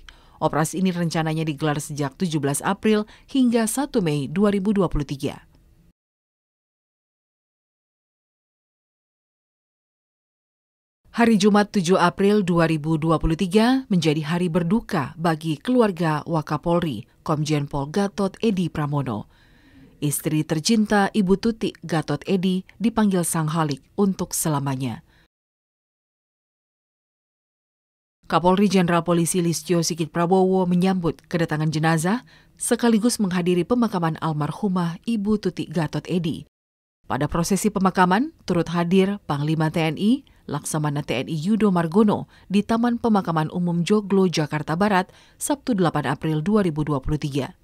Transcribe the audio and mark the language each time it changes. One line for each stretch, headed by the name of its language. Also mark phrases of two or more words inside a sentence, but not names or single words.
Indonesian: Operasi ini rencananya digelar sejak 17 April hingga 1 Mei 2023. Hari Jumat 7 April 2023 menjadi hari berduka bagi keluarga Wakapolri, Komjen Pol Gatot Edi Pramono. Istri tercinta Ibu Tuti Gatot Edi dipanggil Sang Halik untuk selamanya. Kapolri Jenderal Polisi Listio Sigit Prabowo menyambut kedatangan jenazah sekaligus menghadiri pemakaman almarhumah Ibu Tuti Gatot Edi. Pada prosesi pemakaman turut hadir Panglima TNI Laksamana TNI Yudo Margono di Taman Pemakaman Umum Joglo, Jakarta Barat, Sabtu 8 April 2023.